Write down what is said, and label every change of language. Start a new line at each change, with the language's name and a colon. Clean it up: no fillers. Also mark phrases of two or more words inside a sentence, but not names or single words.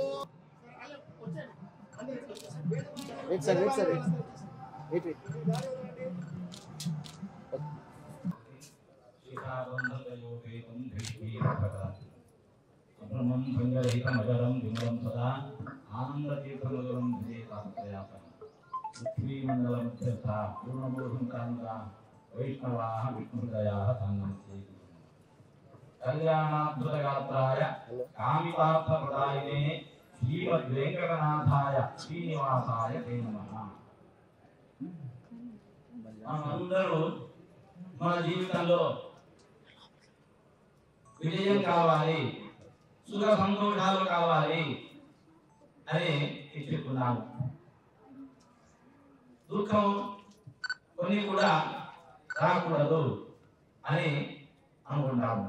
English: Wait, sir. Wait.
Sanskrit: ब्रह्मं भंगरहितमजरं विमलं सदा आनन्दतीर्थमधुरं विजयतात्पर्यापनं पृथ्वीमण्डलमध्यस्था पूर्णबोधुकान्ता वैष्णवाः विष्णुहृदयाः सान्नन्ति कल्याणाद्भुतगात्राय कामितार्थप्रदायिने श्रीमद्वेङ्कटनाथाय श्रीनिवासाय ते नमः.
Telugu: మనందరూ మన జీవితంలో విజయం కావాలి, సుఖ సంతోషాలు కావాలి అని చెప్పుకున్నాము. దుఃఖం కొన్ని కూడా రాకూడదు అని అనుకుంటాము.